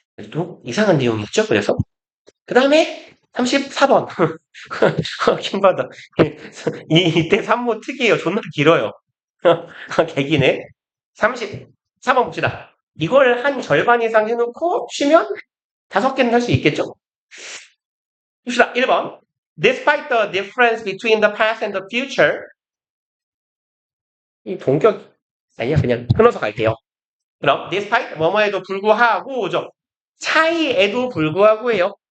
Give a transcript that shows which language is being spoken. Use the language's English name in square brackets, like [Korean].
[Korean] 또 이상한 내용이었죠. 그래서 그 다음에 34번. 킹받아. 이때 산모 특이해요. 존나 길어요. 개기네. 34번 봅시다. 이걸 한 절반 이상 해놓고 쉬면 5개는 할 수 있겠죠? 봅시다. 1번. [English] Despite the difference between the past and the future. [Korean] 이 동격, 아니야. 그냥 끊어서 갈게요. 그럼 despite 뭐뭐에도 불구하고죠. 차이에도 불구하고예요.